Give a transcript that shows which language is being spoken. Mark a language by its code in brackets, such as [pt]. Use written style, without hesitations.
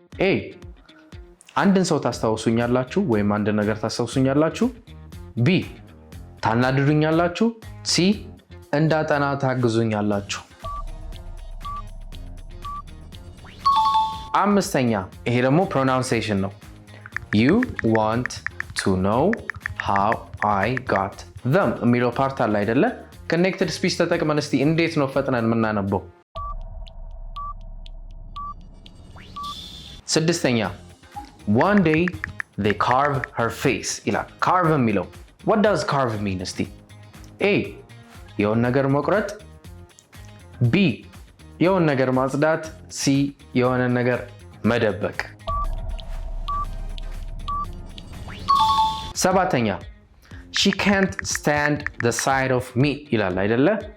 [am] a አንድን ሰው ታስታውሱኛላችሁ ወይም አንድ ነገር ታስታውሱኛላችሁ። b ታናድዱኛላችሁ። c እንዳጠና ታግዙኛላችሁ። አምስተኛ ይሄ ደግሞ pronunciation ነው። [en] you want to know how I got them [am] የሚለው ፓርት አለ አይደለ? connected speech ተጠቅመን እስቲ እንዴት ነው ፈጥነን የምናነበው? ስድስተኛ one day they carve her face ይላል። carve የሚለው [en] what does carve mean [am] እስቲ? a የሆነ ነገር መቁረጥ፣ b የሆነ ነገር ማጽዳት፣ c የሆነ ነገር መደበቅ። ሰባተኛ [en] she can't stand the sight of me [am] ይላል አይደለ?